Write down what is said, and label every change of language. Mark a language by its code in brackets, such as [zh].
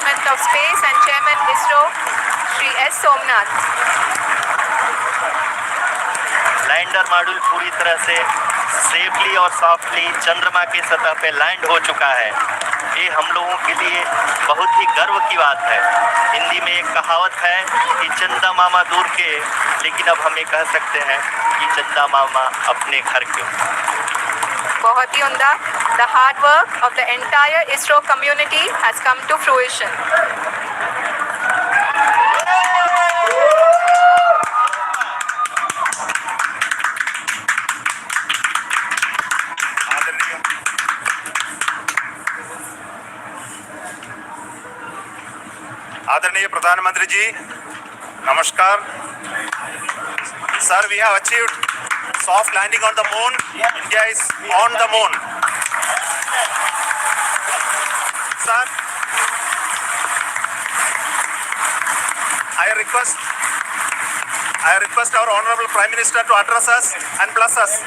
[en] of Space and Chairman ISRO, Shri S. Somnath. [hi] Lander module पूरी तरह से safely और सॉफ्टली चंद्रमा की सतह पे लैंड हो चुका है। ये हम लोगों के लिए बहुत ही गर्व की बात है। हिंदी में एक कहावत है कि चंदा मामा दूर के, लेकिन अब हम ये कह सकते हैं कि चंदा मामा अपने घर के। बहुत ही उम्दा। [en] The hard work of the entire ISRO community has come to fruition. [hi] आदरणीय प्रधानमंत्री जी, नमस्कार। [en] Sir, we have achieved soft landing on the moon. India is on the moon. Sir, I request our Honorable Prime Minister to address us and bless us.